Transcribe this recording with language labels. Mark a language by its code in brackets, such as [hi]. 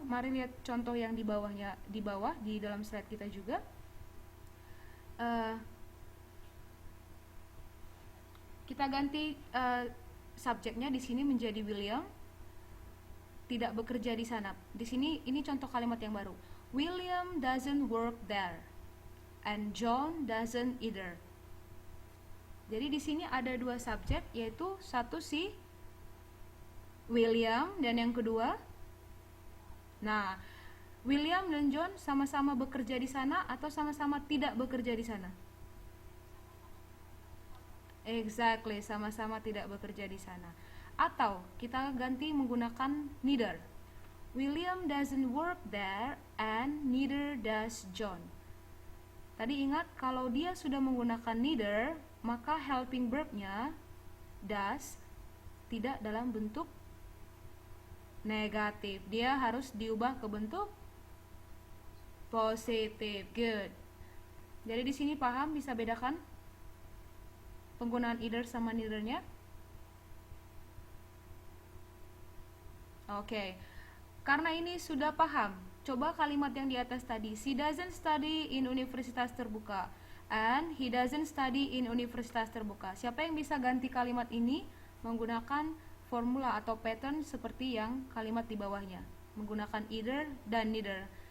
[id] Mari lihat contoh yang di bawah di dalam slide kita juga. Kita ganti subjeknya di sini menjadi William tidak bekerja di sana. Di sini ini contoh kalimat yang baru. [en] William doesn't work there and John doesn't either. [id] Jadi di sini ada dua subjek, yaitu satu si William dan yang kedua. Nah, William dan John sama-sama bekerja di sana atau sama-sama tidak bekerja di sana? [en] Exactly, [id] sama-sama tidak bekerja di sana. Atau kita ganti menggunakan neither. [en] William doesn't work there and neither does John. [id] Tadi ingat, kalau dia sudah menggunakan neither, maka helping verbnya does tidak dalam bentuk negatif. Dia harus diubah ke bentuk positif. [en] Good. [id] Jadi di sini paham, bisa bedakan penggunaan either sama neither-nya? Oke. Karena ini sudah paham, coba kalimat yang di atas tadi. [en] She doesn't study in universitas terbuka and he doesn't study in universitas terbuka. [id] Siapa yang bisa ganti kalimat ini menggunakan formula atau pattern seperti yang kalimat di bawahnya, menggunakan either dan neither.